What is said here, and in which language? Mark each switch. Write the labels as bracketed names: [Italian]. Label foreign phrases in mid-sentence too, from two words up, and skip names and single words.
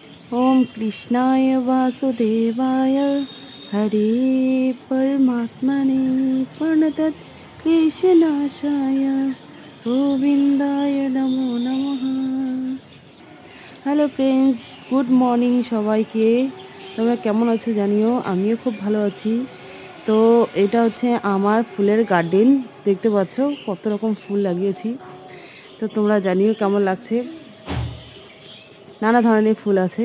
[Sanskrit] ओम कृष्णाय वासुदेवाय हरे परमात्मने प्रणतत् क्लेशनाशाय गोविंदाय नमो नमः। [English] hello friends, good morning সবাইকে। [Bangla] তোমরা কেমন আছো জানিও, আমিও খুব ভালো আছি। তো এটা হচ্ছে আমার ফুলের গার্ডেন, দেখতে পাচ্ছ কত রকম ফুল লাগিয়েছি। তো তোমরা জানিও কেমন লাগছে। নানা ধরনের ফুল আছে।